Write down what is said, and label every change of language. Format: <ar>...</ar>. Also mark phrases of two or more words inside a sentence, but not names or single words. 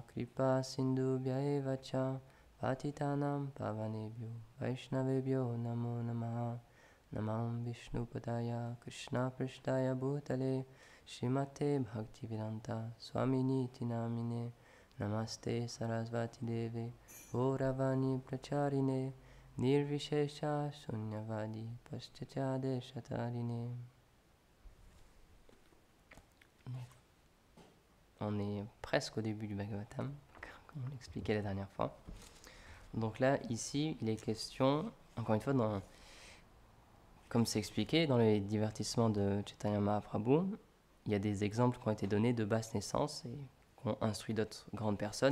<sa>kripa sindhubhya eva cha patitanam pavanebhyo vaishnavebhyo namo namaha namam Vishnupadaya Krishna Prishtaya Bhutale Srimate Bhaktivedanta Swamini Namine Namaste Sarasvati Deve Gauravani Pracharine Nirvishesha Shunyavadi Paschachade Shatarine.</sa> <fr>On est presque au début du Bhagavatam, comme on l'expliquait la dernière fois. Donc là, ici, il est question, encore une fois, comme c'est expliqué dans les divertissements de Chaitanya Mahaprabhu, il y a des exemples qui ont été donnés de basse naissance et qui ont instruit d'autres grandes personnes.</fr>